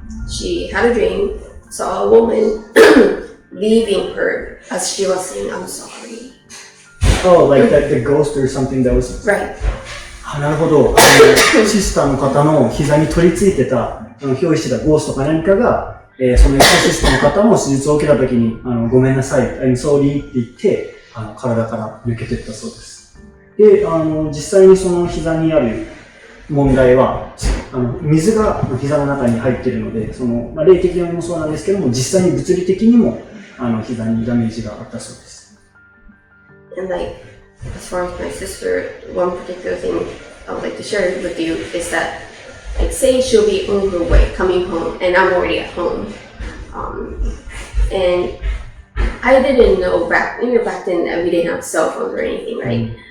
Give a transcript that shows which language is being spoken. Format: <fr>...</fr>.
<en>She had a dream, saw a woman leaving her as she was saying, I'm sorry. Oh, like the ghost or something that was... Right.</en> <ja>なるほど。シスターの方の膝に取り付いてた、憑依してたゴーストか何かが、そのエクソシストの方も手術を受けた時に、ごめんなさい、</ja> <en>I'm sorry</en> <ja>って言って、体から抜けていったそうです。で、実際にその膝にある問題は、水が膝の中に入っているので、霊的にもそうなんですけども、実際に物理的にも、膝にダメージがあったそうです。</ja> <en>And like, as far as my sister, one particular thing I would like to share with you is that, like, say she'll be on her way, coming home, and I'm already at home. And I didn't know back then that we didn't have cell phones or anything, right?</en>